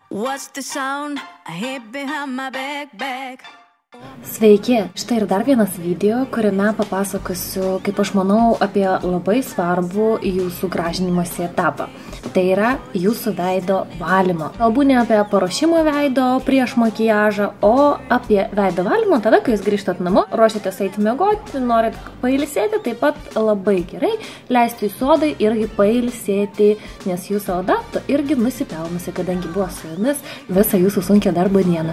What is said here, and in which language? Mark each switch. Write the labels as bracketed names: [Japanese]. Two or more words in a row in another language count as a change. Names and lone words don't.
[English] What's the sound I hear behind my back? [Lithuanian] Sveiki! Štai ir dar vienas video, kuriame papasakosiu, kaip aš manau, apie labai svarbų jūsų gražinimosi etapą. Tai yra jūsų veido valymo. Kalbu ne apie paruošimą veido prieš makiažą, o apie veido valymą tada, kai jūs grįžtat namo, ruošiatės eiti miegoti, norit pailsėti, taip pat labai gerai leisti jūsų odai irgi pailsėti, nes jūsų oda irgi nusipelnusi, kadangi buvo su jumis visą jūsų sunkią darbo dieną.